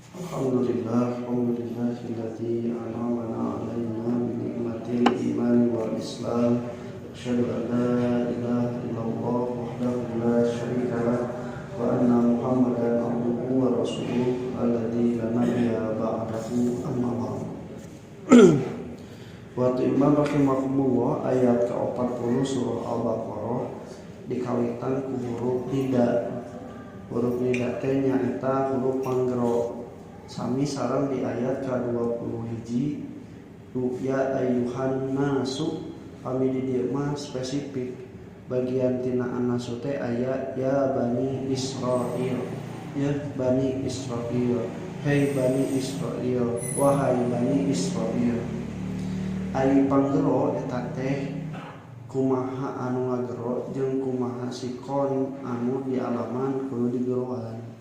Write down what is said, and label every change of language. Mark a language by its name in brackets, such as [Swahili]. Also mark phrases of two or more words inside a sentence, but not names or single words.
[Arabic] الحمد لله الذي أنعم علينا بنعمة الإيمان والإسلام. أشهد أن لا إله إلا الله وحده لا شريك له وأن محمدا عبده ورسوله الذي لا نبي بعده أما بعد. [Sundanese] Waktu Imam rahimahumullah ayat ke-40 surah Al-Baqarah dikawitan ku huruf nida. Huruf nida teh nyaeta huruf panggero. Sami sareng di ayat ke-20 hiji [Arabic] يا أيها الناس [Sundanese] kami di dieu mah spesifik bagian tina an-nasu teh aya [Arabic] يا بني إسرائيل, يا بني إسرائيل, [Sundanese] hei bani Israil, wahai bani Israil. Ai panggero eta teh kumaha anu ngagero jeung kumaha sikon anu di alaman kudu digeroan.